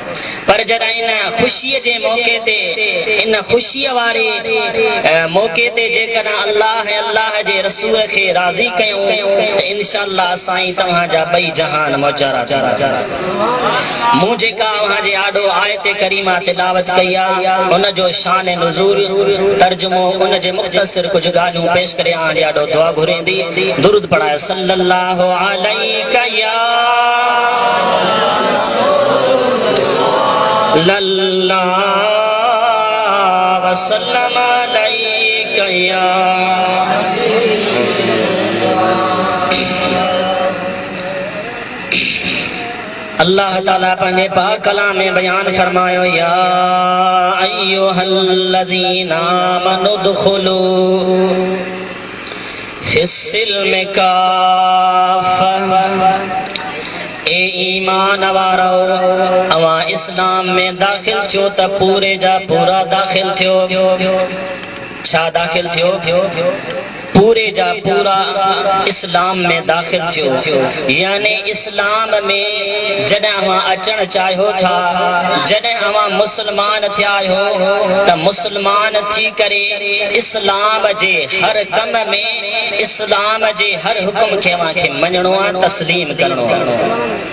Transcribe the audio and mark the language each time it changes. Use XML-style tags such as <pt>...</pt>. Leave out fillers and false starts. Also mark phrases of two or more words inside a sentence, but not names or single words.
<sd>पर जॾहिं इन ख़ुशीअ जे मौक़े ते, इन ख़ुशीअ वारे मौक़े ते जेकॾहिं अल्लाह जे रसूल खे राज़ी कयूं त इंशाअल्लाह साईं तव्हांजा ॿई जहान मौजारा थींदा। मूं जेका अव्हांजे आॾो आयत करीमा तिलावत कई आहे, उन जो शान नुज़ूल तर्जुमो, उन जे मुख़्तसिर कुझु ॻाल्हियूं पेश करे अव्हांजे आॾो दुआ घुरींदी। दुरूद पढ़ाए</sd> <ar>صلى الله عليك يا لله وسلم عليك يا</ar> <sd>अल्लाह ताला अपने पाक कलाम में बयान फरमायो,</sd> <ar>يا أيها الذين آمنوا ادخلوا في السلم كافة,</ar> <sd>ए ईमान वारो अवां इस्लाम में दाखिल थियो त पूरे जा पूरा दाखिल थियो। छा दाखिल थियो? पूरे जा पूरा इस्लाम में दाखिल थियो। यानी इस्लाम में जॾहिं अवां अचण चाहियो था, जॾहिं अवां मुस्लमान थिया आहियो त मुस्लमान थी करे इस्लाम जे हर कम में, इस्लाम जे हर हुक्म खे अवां खे मञणो आहे, तस्लीम करणो आहे।</sd>